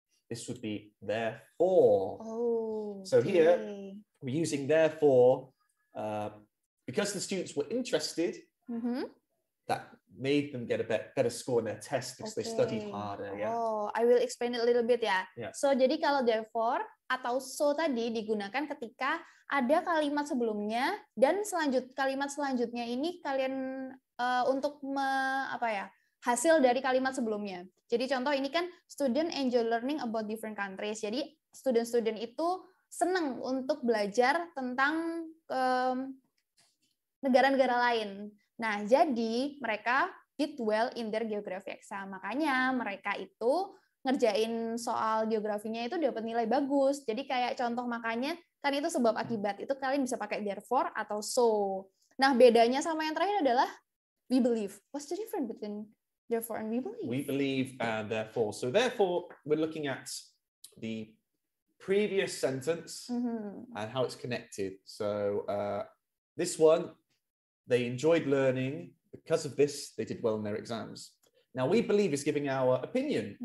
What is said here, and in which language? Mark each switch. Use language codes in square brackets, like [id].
[en] This would be therefore. So here, we're using therefore because the students were interested. That made them get a better score in their test because they studied harder. Yeah. Oh, I will explain it a little bit ya. Yeah. [id] So jadi kalau therefore atau so tadi digunakan ketika ada kalimat sebelumnya dan kalimat selanjutnya ini kalian untuk hasil dari kalimat sebelumnya. Jadi contoh ini kan [en] student enjoy learning about different countries. [id] Jadi student-student itu senang untuk belajar tentang negara-negara lain. Nah, jadi mereka [en] did well in their geography exam. [id] Makanya mereka itu ngerjain soal geografinya itu dapat nilai bagus. Jadi kayak contoh makanya kan itu sebab akibat. Itu kalian bisa pakai therefore atau so. Nah, bedanya sama yang terakhir adalah we believe. [en] What's the difference between therefore and we believe? We believe and therefore. So therefore, we're looking at the previous sentence and how it's connected. So this one, they enjoyed learning. Because of this, they did well in their exams. Now, we believe is giving our opinion.